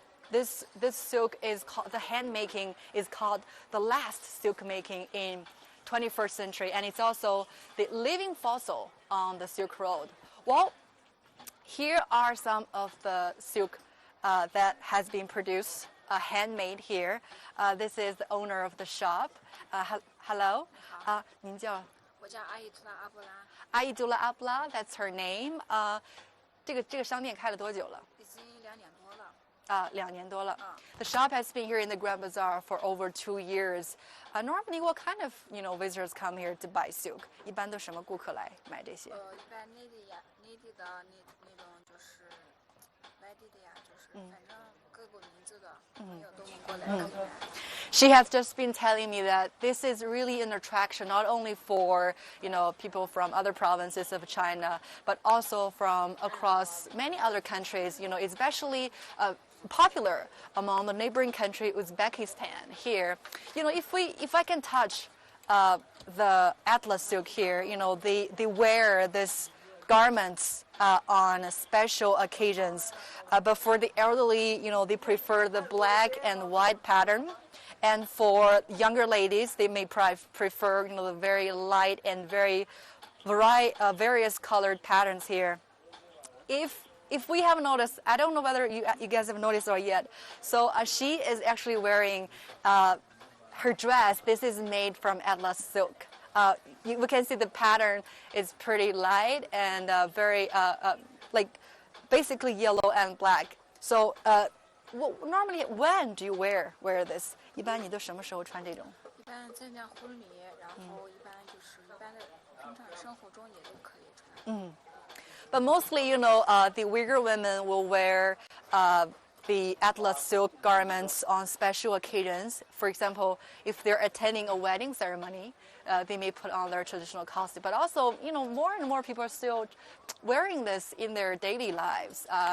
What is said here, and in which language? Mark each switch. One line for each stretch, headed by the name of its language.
English: This silk is called, the hand making is called the last silk making in 21st century, and it's also the living fossil on the Silk Road. Well, here are some of the silk that has been produced, handmade here. This is the owner of the shop. Hello.
Chinese: 您叫？我叫阿依图拉阿布拉。
English: 阿依图拉阿布拉 that's her name.
Chinese: 这个商店开了多久了？已经2年多了。 2年多了。
English: The shop has been here in the Grand Bazaar for over 2 years. Normally, what kind of visitors come here to buy silk?
Chinese: 一般都什么顾客来买这些？一般内地的那种就是外地的呀，就是反正各个名字的朋友都能过来看。
English: She has just been telling me that this is really an attraction not only for people from other provinces of China, but also from across many other countries. Especially popular among the neighboring country Uzbekistan. Here, if I can touch the Atlas silk here, they wear this garments on special occasions. But for the elderly, they prefer the black and white pattern. And for younger ladies, they may prefer, the very light and very various colored patterns here. If we have noticed, I don't know whether you guys have noticed or yet. So she is actually wearing her dress. This is made from Atlas silk. We can see the pattern is pretty light and very like basically yellow and black. So normally, when do you wear this?
Chinese: 一般你都什么时候穿这种？一般参加婚礼，然后一般就是一般的平常生活中也都可以穿。
English: But mostly, the Uyghur women will wear the Atlas silk garments on special occasions. For example, if they're attending a wedding ceremony, they may put on their traditional costume. But also, more and more people are still wearing this in their daily lives.